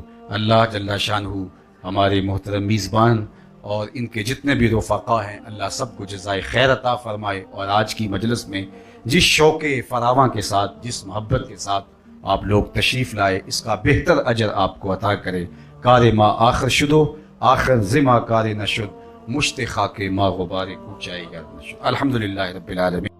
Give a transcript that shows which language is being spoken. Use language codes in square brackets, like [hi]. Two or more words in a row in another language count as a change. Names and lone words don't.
[ur] اللہ جل شانہ ہمارے محترم میزبان اور ان کے جتنے بھی رفقا ہیں، اللہ سب کو جزائے خیر عطا فرمائے، اور آج کی مجلس میں جس شوق فراواں کے ساتھ، جس محبت کے ساتھ آپ لوگ تشریف لائے، اس کا بہتر اجر آپ کو عطا کرے۔ [fa] کار ما آخر شدو آخر زما کار نشد، مشت خاک ما غبار کوچائی گرد نشد۔ [ar] الحمدللہ رب العالمین۔